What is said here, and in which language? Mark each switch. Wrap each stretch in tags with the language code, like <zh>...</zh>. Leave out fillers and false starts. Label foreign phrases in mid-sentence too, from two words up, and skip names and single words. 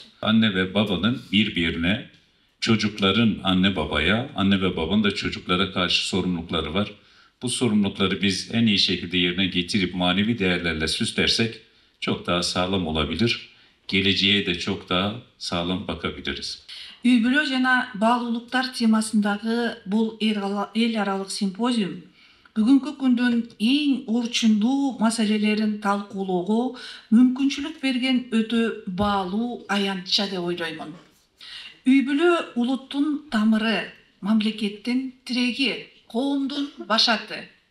<tr>Anne ve babanın birbirine, çocukların anne babaya, anne ve babanın da çocuklara karşı sorumlulukları var. Bu sorumlulukları biz en iyi şekilde yerine getirip manevi değerlerle süslersek çok daha sağlam olabilir. Geleceğe de çok daha sağlam bakabiliriz.</tr> <ky>Үй-бүлө жана баалуулуктар темасындагы бул эл аралык симпозиум бүгүнкү күндүн эң орчундуу маселелерин талкуулоого мүмкүнчүлүк берген өтө баалуу аянтча деп ойлоймун. Үй-бүлө улуттун тамыры, мамлекеттин тиреги, коомдун башаты.</ky>